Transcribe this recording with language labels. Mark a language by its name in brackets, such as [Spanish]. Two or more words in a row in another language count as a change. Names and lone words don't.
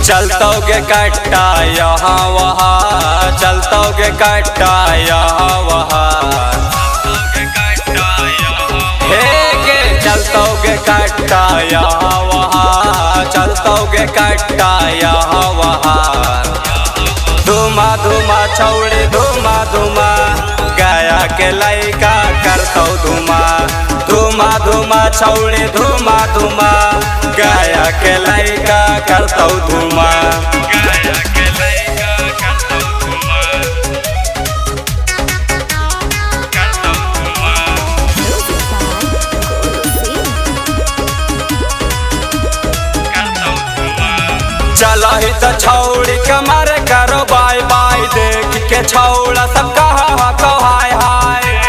[Magahi] चलतोगे कट्टा यहाँ वहाँ, चलतोगे कट्टा यहाँ वहाँ, हे गे चलतोगे कट्टा यहाँ वहाँ, चलतोगे कट्टा यहाँ वहाँ। धुमा धुमा छौड़ी धुमा धुमा, गया के लइका करतौ धुमा। धुमा धुमा छौड़ी धुमा धुमा, गया के लइका करतौ धुमा। चला ही तो छौड़ी कमर करो [English] bye bye, [Magahi] देख के छौड़ा सब कहा को हाय हाय।